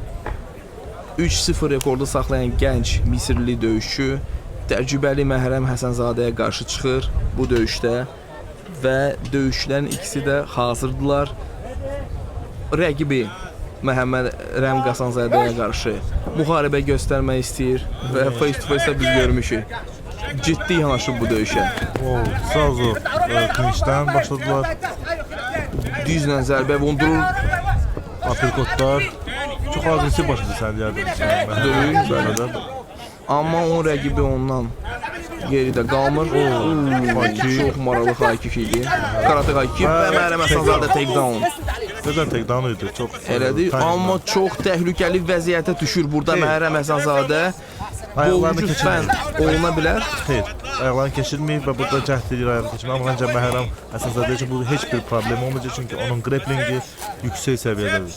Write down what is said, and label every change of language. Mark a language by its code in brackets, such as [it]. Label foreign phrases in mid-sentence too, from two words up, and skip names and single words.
[az] 3-0 rekordu saxlayan gənc Misirli döyüşçü təcrübəli Məhərrəm Həsənzadəyə qarşı çıxır bu döyüşdə və döyüşçülərin ikisi də hazırdılar. Rəqibi Məhəmməd Rəm Qasanzadəyə qarşı müharibə göstərmək istəyir və face-to-face-də biz görmüşük. Ciddi yanaşıb bu döyüşə. Sağ klinçdən başladılar. Düzlə zərbə vurdurur. Aperkotlar. Çox agresiv başladı səndiyyədir. Amma onun rəqibi ondan geridə qalmır. Çox maraqlı high-kick idi. Karate high-kick və Məhərrəm Həsənzadə takedown. Gözəl takedown idi. Elədir, amma çox təhlükəli vəziyyətə düşür burada Məhərrəm Həsənzadə. Boğucu fən oluna bilər. Xeyr, ayaqlarını keçirməyib və burada cəhd edir ayaqlarını keçirməyib. Amma məncə Məhərrəm Həsənzadə üçün bu heç bir problem olmayacaq, çünki onun grapplingi yüksək səviyyədədir.